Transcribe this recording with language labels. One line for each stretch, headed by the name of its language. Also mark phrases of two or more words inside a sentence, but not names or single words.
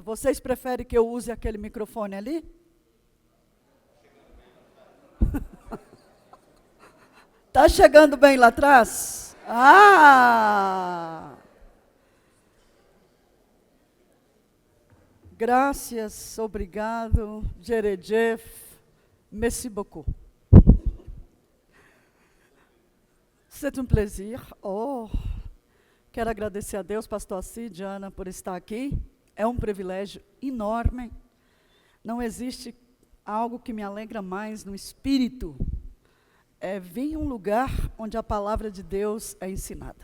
Portuguese: Vocês preferem que eu use aquele microfone ali? Está chegando bem lá atrás? Graças, obrigado,
French: Jeredjef, merci beaucoup. C'est un plaisir.
Portuguese: Quero agradecer a Deus, pastor Cid, Ana, por estar aqui. É um privilégio enorme. Não existe algo que me alegra mais no espírito é vir em um lugar onde a palavra de Deus é ensinada.